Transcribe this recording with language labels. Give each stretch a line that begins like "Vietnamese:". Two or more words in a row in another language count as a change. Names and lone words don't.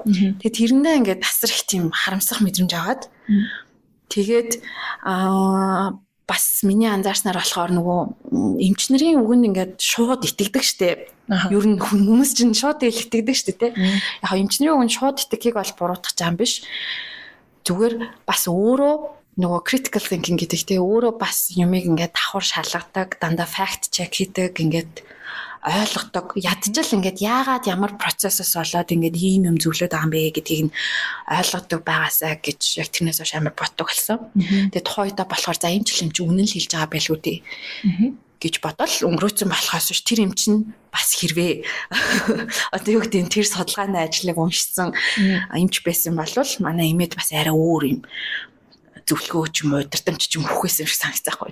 Mongolian: Тэгээ тэрэндээ ингээд тасар их тийм харамсах мэдрэмж аваад тэгээд бас миний анзаарснаар болохоор нөгөө эмчнэрийн үгэнд ингээд шууд итгэдэг штеп. Ер нь хүмүүс чинь шууд итгэдэг штеп те. Яг эмчнэрийн үгэнд шууд итгэхийг бол буруутгах юм биш. Зүгээр бас өөрөө нөгөө
English: critical thinking
Mongolian: гэдэг те өөрөө бас юмыг ингээд давхар шалгадаг, дандаа
English: fact check
Mongolian: хийдэг, ингээд ойлгодог, ядчил ингээд яагаад ямар процессос болоод ингээд ийм юм зөвлөд байгаа юм бэ гэдгийг нь ойлгодог байгаасаа гэж яг тэрнээс хойш амар боддог болсон. Тэгээ тухайн үедээ болохоор за эмчил үнэн л хэлж байгаа байлгүй дээ гэж бодол өнгөрөөцөн болохоос биш тэр эмч нь бас хэрвээ одоо юу гэдэг тэр судалгааны ажлыг уншсан эмч байсан болвол манай эмээд бас арай өөр юм зөвлөгөө ч юм уу удирдамж ч юм хөхөөс юм шиг санагцаахгүй.